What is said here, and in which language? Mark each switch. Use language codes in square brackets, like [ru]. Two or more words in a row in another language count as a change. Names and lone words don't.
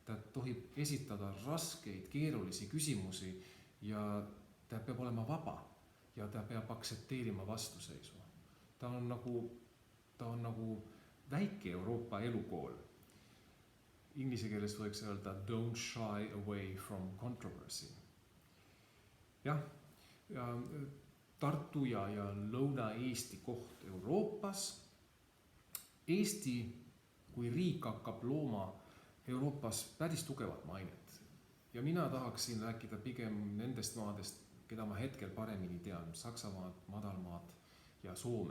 [et] ta tohib esitada raskeid, keerulisi küsimusi ja ta peab olema vaba ja ta peab aktsepteerima vastuseisu. Ta on nagu väike Euroopa elukool. Inglise keeles võiks öelda [en] don't shy away from controversy. [et] Jah, ja Tartu ja Lõuna-Eesti koht Euroopas. Eesti kui riik hakkab looma Euroopas päris tugevat mainet. Ja mina tahaksin rääkida pigem nendest maadest, keda ma hetkel paremini tean, Saksamaad, Madalmaad ja Soome.